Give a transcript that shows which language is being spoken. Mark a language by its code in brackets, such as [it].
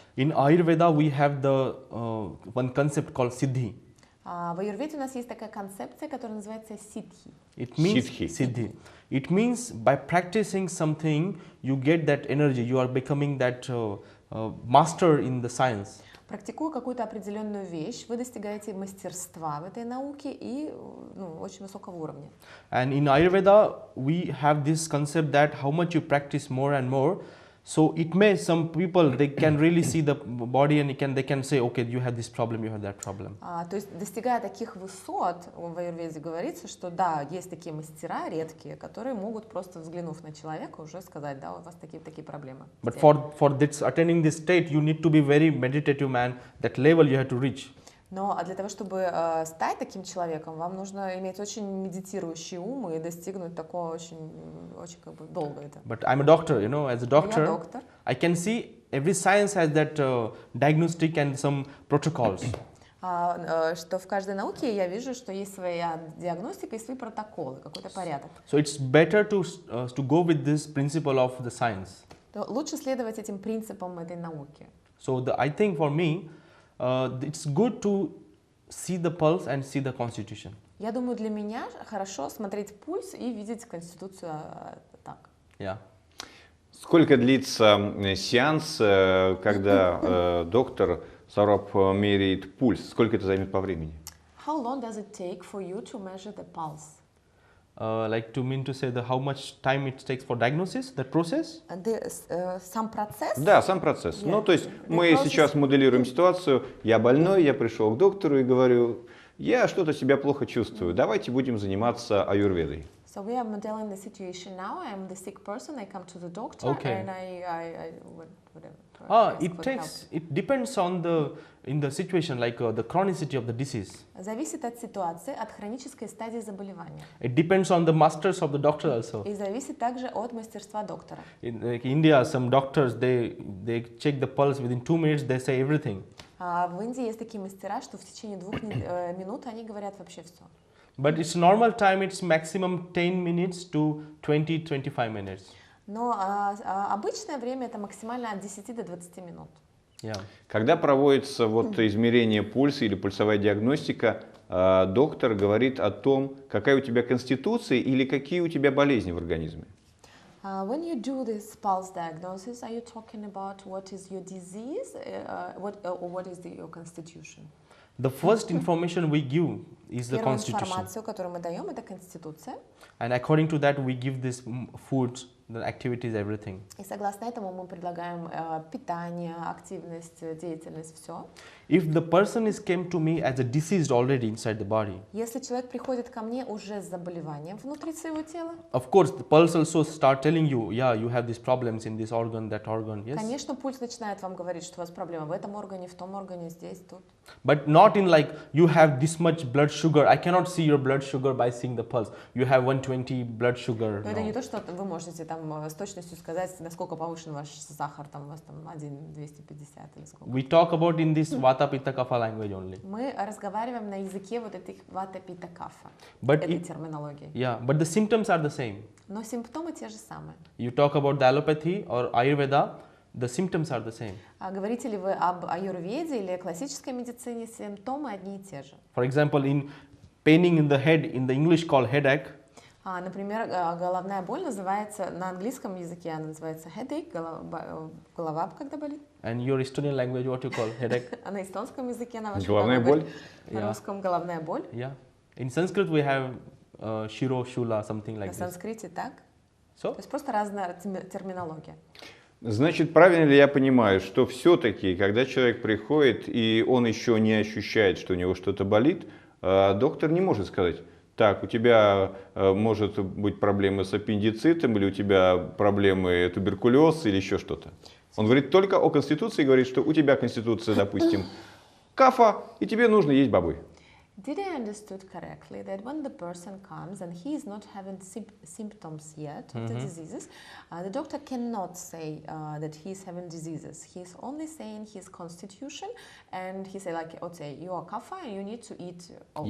[en] in Ayurveda we have the one concept called Siddhi. [ru] в аюрведе у нас есть такая концепция, которая называется ситхи. [en] It means Siddhi. Siddhi. It means by practicing something, you get that energy. You are becoming that master in the science. [ru] Практикуя какую-то определенную вещь, вы достигаете мастерства в этой науке и очень высокого уровня. [en] And in Ayurveda, we have this concept that how much you practice more and more. So it may, some people, they can really see the body and they can say, okay, you have this problem, you have that problem. [ru] То есть, достигая таких высот, в аюрведе говорится, что да, есть такие мастера редкие, которые могут просто взглянув на человека уже сказать, да, у вас такие проблемы. [en] But for this, attaining this state, you need to be very meditative man. That level you have to reach. [ru] Но для того, чтобы стать таким человеком, вам нужно иметь очень медитирующий ум и достигнуть такого очень как бы долго это. [en] But I'm a doctor, you know, as a doctor, [ru] Я доктор. [en] I can see every science has that diagnostic and some protocols. [ru] Что в каждой науке я вижу, что есть своя диагностика и свои протоколы, какой-то порядок. [en] So it's better to go with this principle of the science. [ru] То лучше следовать этим принципам этой науки. [en] So I think for me, it's good to see the pulse and see the constitution. [ru] Я думаю, для меня хорошо смотреть пульс и видеть конституцию так. [en] Yeah. [ru] Сколько длится сеанс, когда доктор Саураб меряет пульс? Сколько это займет по времени? [en] How long does it take for you to measure the pulse? Like to mean to say how much time it takes for diagnosis, that process? [ru] Сам процесс? Да, сам процесс. [en] Yeah. [ru] Ну, то есть мы сейчас моделируем ситуацию. Я больной, я пришел к доктору и говорю, я что-то себя плохо чувствую. Давайте будем заниматься аюрведой. [en] So we are modeling the situation now. I am the sick person. I come to the doctor and I whatever. It depends on the situation, like the chronicity of the disease. [ru] Зависит от ситуации, от хронической стадии заболевания. [en] It depends on the masters of the doctor also. [ru] И зависит также от мастерства доктора. [en] In India, some doctors they check the pulse within 2 minutes. They say everything. [ru] В Индии есть такие мастера, что в течение 2 минут они говорят вообще все. [en] But it's normal time. It's maximum 10 minutes to 20-25 minutes. [ru] Но обычное время это максимально от 10 до 20 минут. [en] Yeah. [ru] Когда проводится измерение пульса или пульсовая диагностика, доктор говорит о том, какая у тебя конституция или какие у тебя болезни в организме. [en] When you do this pulse diagnosis, are you talking about what is your disease, what is your constitution? The first information we give is the [ru] Первую [en] constitution. [ru] информацию, которую мы даем, это конституция. [en] And according to that, we give this food, the activities, everything. [ru] И согласно этому мы предлагаем питание, активность, деятельность, все. [en] If the person came to me as a diseased already inside the body, [ru] Если человек приходит ко мне уже с заболеванием внутри своего тела, [en] of course, the pulse also start telling you, yeah, you have these problems in this organ, that organ, yes. [ru] конечно, пульс начинает вам говорить, что у вас проблема в этом органе, в том органе, здесь, тут. [en] But not in like, you have this much blood sugar. I cannot see your blood sugar by seeing the pulse. You have 120 blood sugar. [ru] Но это не [en] No. [ru] то, что вы можете там с точностью сказать, насколько повышен ваш сахар, там у вас там 1,250 или сколько. [en] We talk about in this Vata Pitta Kapha language only. [ru] Мы разговариваем на языке вот этих вата пита кафа, [en] But [ru] этой [en] it, [ru] терминологии. [en] yeah, but the symptoms are the same. [ru] Но симптомы те же самые. [en] You talk about the allopathy or Ayurveda, the symptoms are the same. [ru] А говорите ли вы об аюрведе или классической медицине, симптомы одни и те же. [en] For example, in paining in the head, in the English called headache, [ru] Например, головная боль называется, на английском языке она называется headache, голова когда болит. [en] and your Estonian language, what you call headache? [ru] А на эстонском языке на вашем Головная боль? На русском головная боль. Yeah. [en] In Sanskrit we have Shiro, Shula, something [ru] На [en] like this. [ru] санскрите так. [en] So, [ru] То есть просто разная терминология. Значит, правильно ли я понимаю, что все-таки, когда человек приходит и он еще не ощущает, что у него что-то болит, доктор не может сказать, так, у тебя может быть проблемы с аппендицитом, или у тебя проблемы туберкулез, или еще что-то. Он говорит только о конституции, говорит, что у тебя конституция, допустим, кафа, и тебе нужно есть бобы. [en] Did I understood correctly that when the person comes and he is not having symptoms yet of the diseases, the doctor cannot say that he is having diseases. He is only saying his constitution, and he say like, okay, you are kapha and you need to eat oats.